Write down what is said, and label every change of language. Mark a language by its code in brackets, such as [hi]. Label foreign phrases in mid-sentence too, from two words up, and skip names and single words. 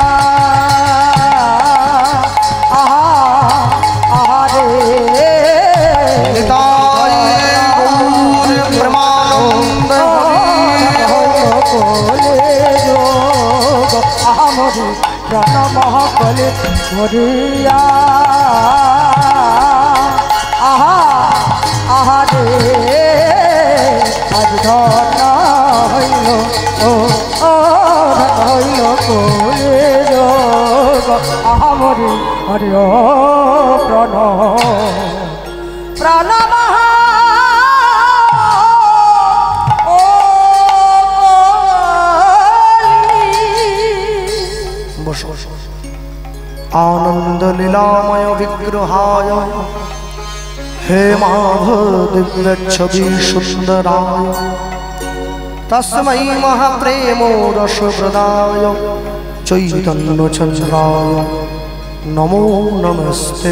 [bn] আহা আহারে আহামরি প্রাণ মহাকলি মরিয়া আহা আহারে আজ ধন হইল ও ও ধন হইল কলি যোগ আহামরি হরি ও প্রাণ প্রাণ [sa] आनंद लीलामय विग्रहाय हे माधव दिव्य छवि सुंदराय तस्मै महाप्रेमो रसप्रदाय चैतन्यचन्द्राय नमो नमस्ते।